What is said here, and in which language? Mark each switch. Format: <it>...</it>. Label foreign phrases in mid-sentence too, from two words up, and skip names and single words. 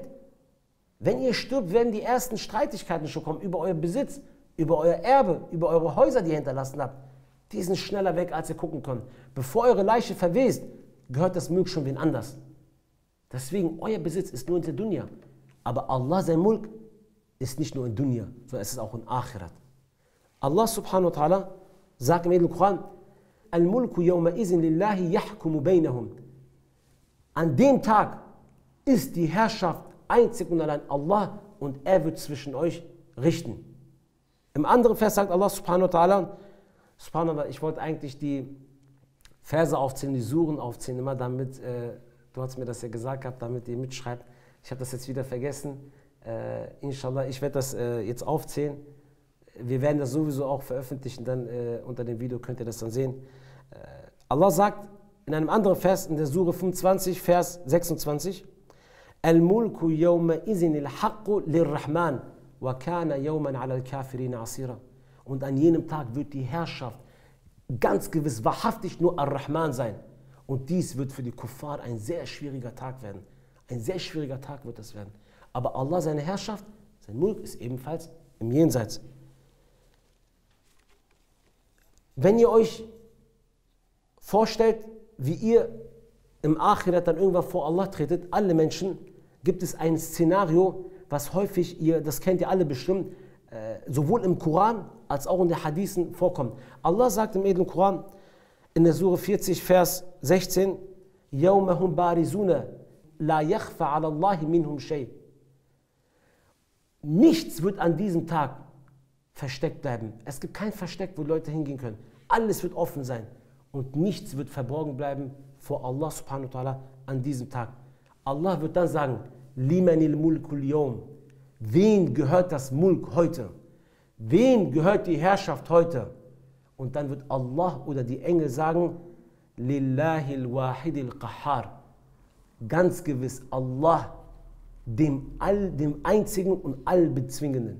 <de>Wenn ihr stirbt, werden die ersten Streitigkeiten schon kommen über euer Besitz, über euer Erbe, über eure Häuser, die ihr hinterlassen habt. Die sind schneller weg, als ihr gucken könnt. Bevor eure Leiche verwest, gehört das Mulk schon wen anders. Deswegen, euer Besitz ist nur in der Dunya. Aber Allah, sein Mulk, ist nicht nur in Dunya, sondern es ist auch in Akhirat. Allah</de> <ar>سبحانه وتعالى</ar> <de>sagt im Heiligen Koran,</de> <ar>الملك يومئذ لله يحكم بينهم.</ar> <de>An dem Tag ist die Herrschaft einzig und allein Allah und er wird zwischen euch richten. Im anderen Vers sagt Allah</de> <ar>سبحانه وتعالى,</ar> <de>subhanallah, ich wollte eigentlich die Verse aufzählen, die Suren aufzählen, immer damit, du hast mir das ja gesagt gehabt, damit ihr mitschreibt. Ich habe das jetzt wieder vergessen. Inshallah, ich werde das jetzt aufzählen. Wir werden das sowieso auch veröffentlichen, dann unter dem Video könnt ihr das dann sehen. Allah sagt in einem anderen Vers, in der Sure 25, Vers 26,</de> <ar>الملك يومئذ الحق للرحمن وكان يوما على الكافرين عسيرا.</ar> <de>Und an jenem Tag wird die Herrschaft ganz gewiss wahrhaftig nur Ar-Rahman sein. Und dies wird für die Kuffar ein sehr schwieriger Tag werden. Ein sehr schwieriger Tag wird es werden. Aber Allah, seine Herrschaft, sein Mulk ist ebenfalls im Jenseits. Wenn ihr euch vorstellt, wie ihr im Akhirat dann irgendwann vor Allah tretet, alle Menschen, gibt es ein Szenario, was häufig, das kennt ihr alle bestimmt, sowohl im Koran als auch in den Hadithen vorkommt. Allah sagt im edlen Koran, in der Sure 40, Vers 16,</de> <ar>يَوْمَ هُمْ بَارِزُونَ لَا يَخْفَ عَلَى اللَّهِ مِنْهُمْ شَيْءٍ.</ar> <de>Nichts wird an diesem Tag versteckt bleiben. Es gibt kein Versteck, wo Leute hingehen können. Alles wird offen sein und nichts wird verborgen bleiben vor Allah</de> <ar>سبحانه وتعالى</ar> <de>an diesem Tag. Allah wird dann sagen,</de> <ar>لمن الملك اليوم.</ar> <de>Wen gehört das Mulk heute? Wen gehört die Herrschaft heute? Und dann wird Allah oder die Engel sagen,</de> <ar>لله الواحد القهار.</ar> <de>Ganz gewiss Allah, dem Einzigen und Allbezwingenden.</de>